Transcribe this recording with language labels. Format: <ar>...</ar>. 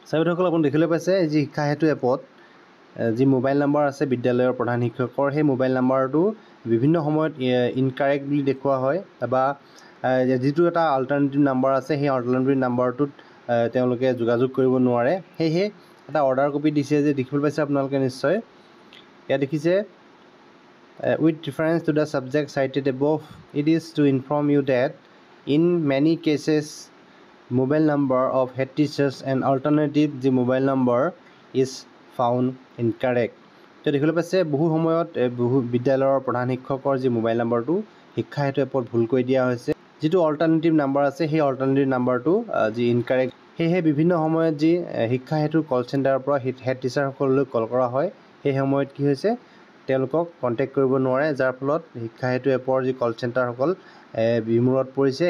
<as>ছাইবেদসকল, আপুনি দেখিবলৈ পাইছে যি শিক্ষা হেতু এপত যি মোবাইল নাম্বাৰ আছে বিদ্যালয়ৰ প্ৰধান শিক্ষকৰ সেই মোবাইল নাম্বাৰটো বিভিন্ন সময়ত ইনকাৰেক্ট বুলি দেখুওৱা হয় বা যিটো এটা অল্টাৰনেটিভ নাম্বাৰ আছে সেই অল্টাৰনেটিভ নাম্বাৰটোত তেওঁলোকে যোগাযোগ কৰিব নোৱাৰে। সেয়েহে এটা অৰ্ডাৰ কপি দিছে যে দেখিবলৈ পাইছে আপোনালোকে নিশ্চয়। ইয়াত দেখিছে</as> <en>with reference to the subject cited above, it is to inform you that in many cases mobile number of head teachers and alternative the mobile number is found incorrect.</en> <as>তো দেখিবলৈ পাইছে বহু সময়ত বহু বিদ্যালয়ৰ প্ৰধান শিক্ষকৰ যি মোবাইল নাম্বাৰটো শিক্ষা হেতু এপত ভুলকৈ দিয়া হৈছে। যিটো অল্টাৰনেটিভ নাম্বাৰ আছে সেই অল্টাৰনেটিভ নাম্বাৰটো যি ইনকাৰেক্ট। সেয়েহে বিভিন্ন সময়ত যি শিক্ষা হেতুৰ কল চেণ্টাৰৰ পৰা হেড টিচাৰসকললৈ কল কৰা হয় সেই সময়ত কি হৈছে তেওঁলোকক কণ্টেক্ট কৰিব নোৱাৰে, যাৰ ফলত শিক্ষা হেতু এপৰ যি কল চেণ্টাৰসকল বিমূৰত পৰিছে।</as>